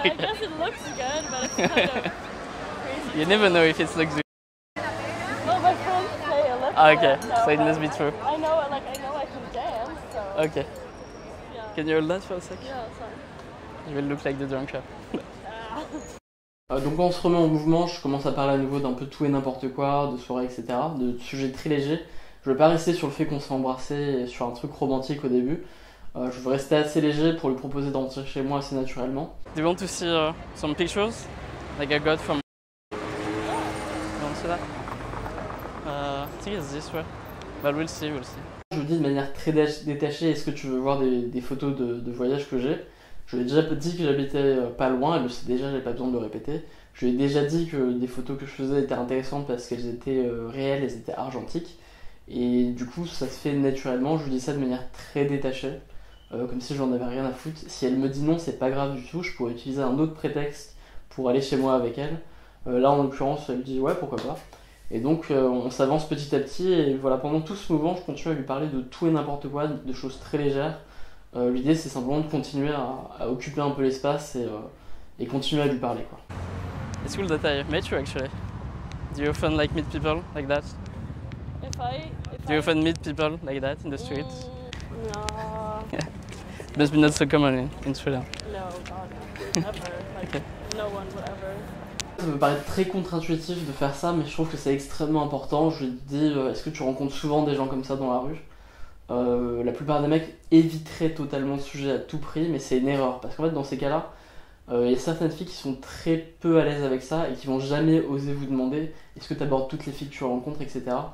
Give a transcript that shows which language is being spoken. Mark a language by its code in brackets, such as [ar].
[en] I guess it looks good, but it's kind of crazy. You never know if it looks good. Well, my friends say it looks Okay, good, so it must be true. I know, I know I can dance, so. Okay. Yeah. Can you hold that for a sec? Yeah, sorry. You will look like the drunk chap. Ah. [fr] Donc quand on se remet en mouvement, je commence à parler à nouveau d'un peu tout et n'importe quoi, de soirée, etc. De sujets très légers. Je vais pas rester sur le fait qu'on s'est embrassé et sur un truc romantique au début. Je veux rester assez léger pour lui proposer de rentrer chez moi assez naturellement. [en] Do you want to see some pictures like I got from... You want to see that? I think it's this way. But we'll see. [fr] Je lui dis de manière très détachée, est-ce que tu veux voir des photos de voyage que j'ai? Je lui ai déjà dit que j'habitais pas loin, elle le sait déjà, j'ai pas besoin de le répéter. Je lui ai déjà dit que des photos que je faisais étaient intéressantes parce qu'elles étaient réelles, elles étaient argentiques. Et du coup, ça se fait naturellement, je lui dis ça de manière très détachée, comme si j'en avais rien à foutre. Si elle me dit non, c'est pas grave du tout, je pourrais utiliser un autre prétexte pour aller chez moi avec elle. Là, en l'occurrence, elle dit ouais, pourquoi pas. Et donc, on s'avance petit à petit, et voilà, pendant tout ce mouvement, je continue à lui parler de tout et n'importe quoi, de choses très légères. L'idée, c'est simplement de continuer à occuper un peu l'espace et continuer à lui parler, quoi. [en] It's cool that I met you actually. Do you often like meet people like that? Do you often meet people like that in the street? No. Must be not so common in Sweden. No, God, no. Never. Like, Okay. no one would ever. [fr] Ça me paraît très contre-intuitif de faire ça, mais je trouve que c'est extrêmement important. Je lui dis, est-ce que tu rencontres souvent des gens comme ça dans la rue? La plupart des mecs éviteraient totalement le sujet à tout prix, mais c'est une erreur. Parce qu'en fait, dans ces cas-là, il y a certaines filles qui sont très peu à l'aise avec ça et qui vont jamais oser vous demander est-ce que tu abordes toutes les filles que tu rencontres, etc.